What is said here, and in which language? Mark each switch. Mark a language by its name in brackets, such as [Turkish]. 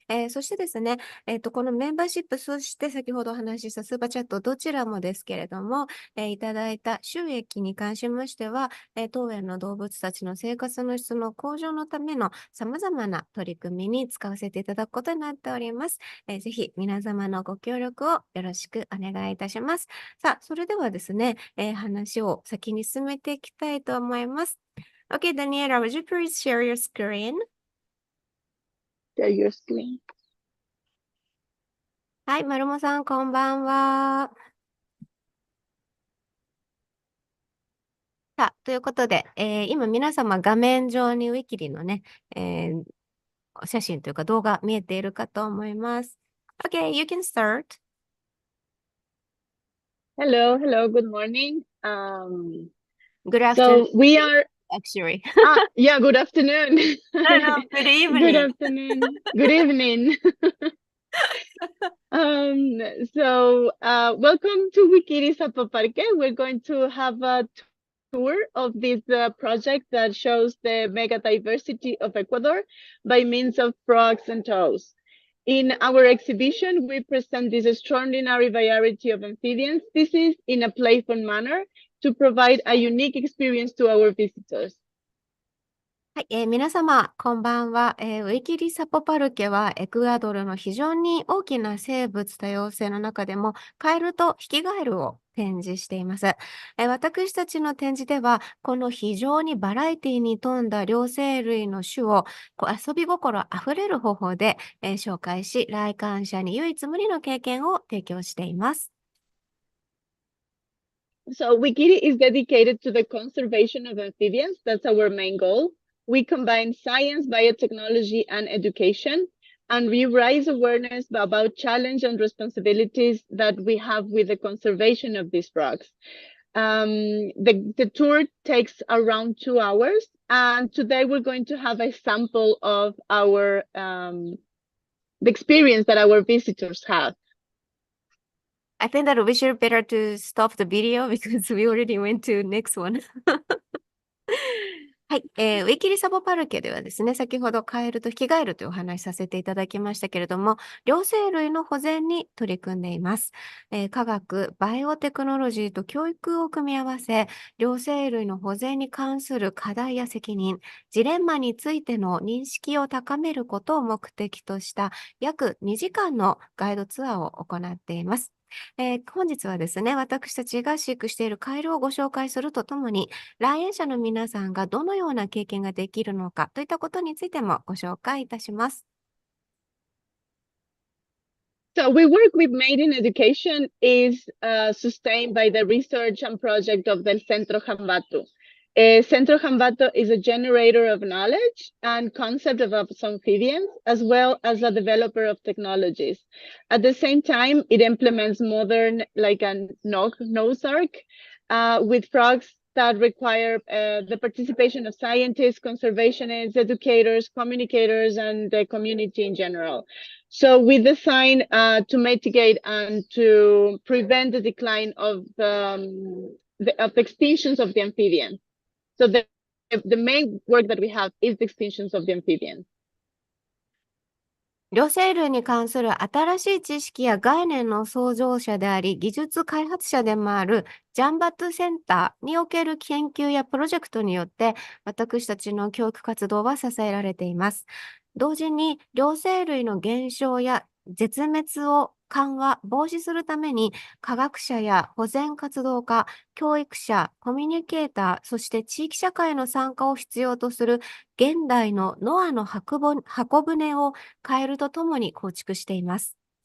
[Japanese] そしてですね、このメンバーシップ、そして先ほどお話ししたスーパーチャット、どちらもですけれども、いただいた収益に関しましては、当園の動物たちの生活の質の向上のための様々な取り組みに使わせていただくことになっております。ぜひ皆様のご協力をよろしくお願いいたします。さあ、それではですね、話を先に進めていきたいと思います。 [English] Okay, Daniela, would you please share your screen? Share your screen. [Japanese] はい、まるもさん、こんばんは。さあ、ということで、今皆様画面上にウィキリのね、お写真というか動画見えているかと思います。 [English] Okay, you can start. Hello, hello, good morning. Good afternoon, So we are, actually. yeah, good afternoon. No, no, good Good evening. afternoon. Good evening. Um, Welcome to Wikiri Zapoparque. We're going to have a tour of this project that shows the mega diversity of Ecuador by means of frogs and toads. In our exhibition, we present this extraordinary variety of amphibian species in a playful manner to provide a unique experience to our visitors. [Japanese] はい、皆様、こんばんは。ウィキリサポパルケはエクアドルの非常に大きな生物多様性の中でもカエルとヒキガエルを展示しています。私たちの展示では、この非常にバラエティに富んだ両生類の種を遊び心あふれる方法で、紹介し、来館者に唯一無二の経験を提供しています。 [English] So Wikiri is dedicated to the conservation of amphibians. That's our main goal. We combine science, biotechnology, and education, and we raise awareness about challenge and responsibilities that we have with the conservation of these frogs. The tour takes around 2 hours, and today we're going to have a sample of our the experience that our visitors have. I think that we should better to stop the video because we already went to next one. [Japanese] ははい、ウィキリサポパルケではですね、先ほどカエルとヒキガエルというお話しさせていただきましたけれども、両生類の保全に取り組んでいます。科学、バイオテクノロジーと教育を組み合わせ、両生類の保全に関する課題や責任、ジレンマについての認識を高めることを目的とした約2時間のガイドツアーを行っています。本日はですね、私たちが飼育しているカエルをご紹介するとともに、来園者の皆さんがどのような経験ができるのかといったことについてもご紹介いたします。 [English] So we work with Made in Education is sustained by the research and project of the Centro Jambato. Centro Jambato is a generator of knowledge and concept of amphibians, as well as a developer of technologies. At the same time, it implements modern, like a nose arc with frogs that require the participation of scientists, conservationists, educators, communicators, and the community in general. So we design to mitigate and to prevent the decline of the extinctions of the amphibians. So the main work that we have is the extinctions of the amphibians. [Japanese] 両生類に関する新しい知識や概念の創造者であり、技術開発者でもあるジャンバットセンターにおける研究やプロジェクトによって、私たちの教育活動は支えられています。同時に、両生類の減少や絶滅を防止するために、科学者や保全活動家、教育者、コミュニケーター、そして地域社会の参加を必要とする現代のノアの箱舟をカエルとともに構築しています。